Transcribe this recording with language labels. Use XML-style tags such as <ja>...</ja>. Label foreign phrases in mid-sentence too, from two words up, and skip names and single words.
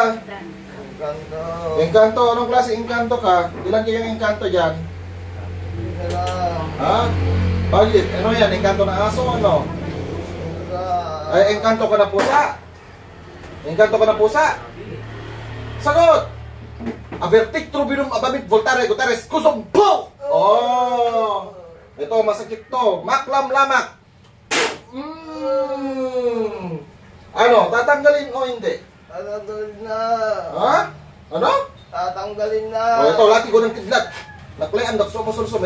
<tl>Engkanto. Engkanto? Anong klase engkanto ka? Ilan kayong engkanto dyan? Hindi na lang. Ha? Bakit? Ano yan? Engkanto na aso? Ano? Ay, engkanto ka na pusa? Engkanto ka na pusa? Sagot! Avertic trubinum abamit voltare gutares kusog po! Oh! Ito, masakit to. Maklam lamak. Ano? Tatanggalin o hindi? Tatanggalin na. Ha? Ano? Tatanggalin na. O ito, lati ko ng kidlat. Naklayan, nagsumusulsum.</tl>